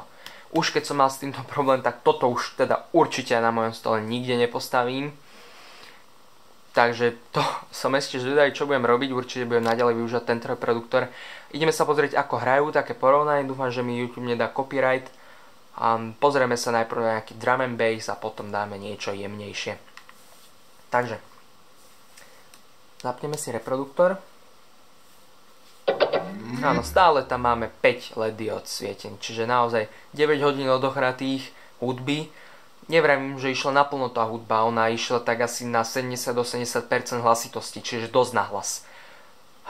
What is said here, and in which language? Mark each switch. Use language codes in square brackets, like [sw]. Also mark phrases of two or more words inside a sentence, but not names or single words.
[sk] Už keď som mal s týmto problém, tak toto už teda určite na mojom stole nikde nepostavím. Takže to som ešte zvedavý, čo budem robiť, určite budem naďalej využívať tento reproduktor. Ideme sa pozrieť, ako hrajú, také porovnanie, dúfam, že mi YouTube nedá copyright. Pozrieme sa najprv na nejaký [en] drum and bass [sk] a potom dáme niečo jemnejšie. Takže, zapneme si reproduktor. Áno, stále tam máme 5 LED diód svietení, čiže naozaj 9 hodín odohratých hudby. Nevravím, že išla naplno tá hudba, ona išla tak asi na 70-80% hlasitosti, čiže dosť nahlas.